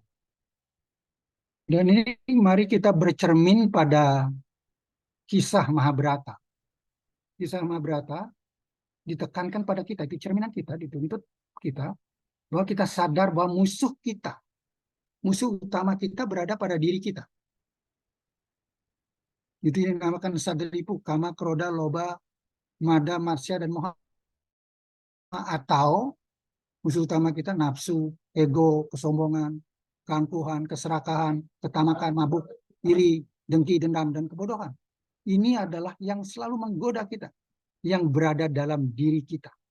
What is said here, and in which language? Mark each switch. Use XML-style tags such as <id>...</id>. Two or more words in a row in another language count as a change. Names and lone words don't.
<id>Dan ini mari kita bercermin pada kisah Mahabharata. Kisah Mahabharata ditekankan pada kita, itu cerminan kita, dituntut kita, bahwa kita sadar bahwa musuh kita, musuh utama kita berada pada diri kita. Itu yang dinamakan sadaripu, kama, kroda, loba, mada, matsya, dan moha. Atau musuh utama kita nafsu, ego, kesombongan, keangkuhan, keserakahan, ketamakan, mabuk, iri, dengki, dendam, dan kebodohan. Ini adalah yang selalu menggoda kita, yang berada dalam diri kita.</id>